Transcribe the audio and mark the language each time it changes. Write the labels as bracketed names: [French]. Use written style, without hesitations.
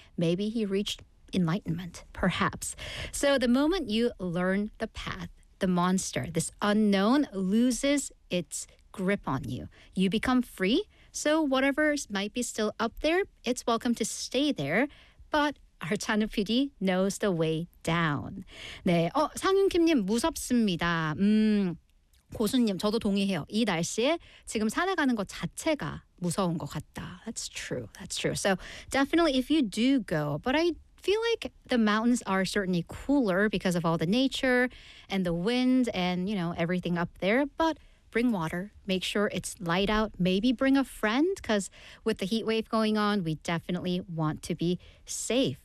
[English] Maybe he reached enlightenment, perhaps. So the moment you learn the path, the monster, this unknown, loses its grip on you. You become free. So whatever might be still up there, it's welcome to stay there. But our 찬우 PD knows the way down. [Korean] 네, 상윤킴님 무섭습니다. 고수님 저도 동의해요. 이 날씨에 지금 산에 가는 것 자체가 무서운 것 같다. [English] That's true. That's true. So definitely if you do go, but I feel like the mountains are certainly cooler because of all the nature and the wind and, you know, everything up there. But bring water. Make sure it's light out. Maybe bring a friend because with the heat wave going on, we definitely want to be safe.